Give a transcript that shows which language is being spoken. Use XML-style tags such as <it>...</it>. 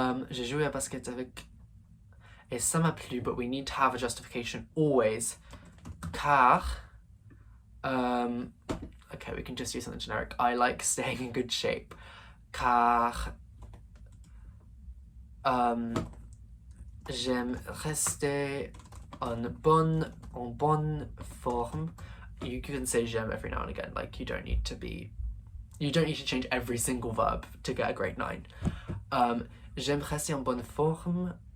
<fr>J'ai joué à basket avec. Et ça m'a plu,</fr> <en>but we need to have a justification always.</en> <fr>Car.</fr> <en>Okay, we can just do something generic. I like staying in good shape.</en> <fr>Car. J'aime rester en bonne forme.</fr> <en>You can say j'aime every now and again. Like, you don't need to change every single verb to get a grade 9.</en> <fr>J'aime rester en bonne forme.</fr>